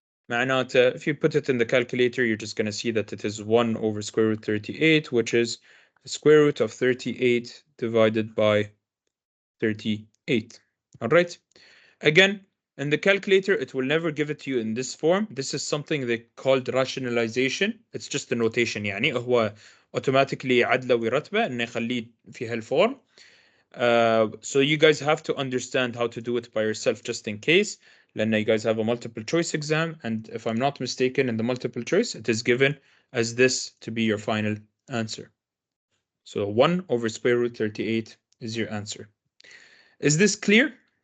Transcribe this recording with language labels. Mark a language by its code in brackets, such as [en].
[ar] معناته, [en] if you put it in the calculator, you're just going to see that it is 1 over square root 38, which is the square root of 38 divided by 38. All right. Again, in the calculator, it will never give it to you in this form. This is something they called rationalization. It's just a notation. [ar] يعني هو automatically عدلة ورتبة إنه يخليه في هالform. [en] So you guys have to understand how to do it by yourself just in case. لأن you guys have a multiple choice exam, and if I'm not mistaken, in the multiple choice, it is given as this to be your final answer. So 1 over square root 38 is your answer. Is this clear?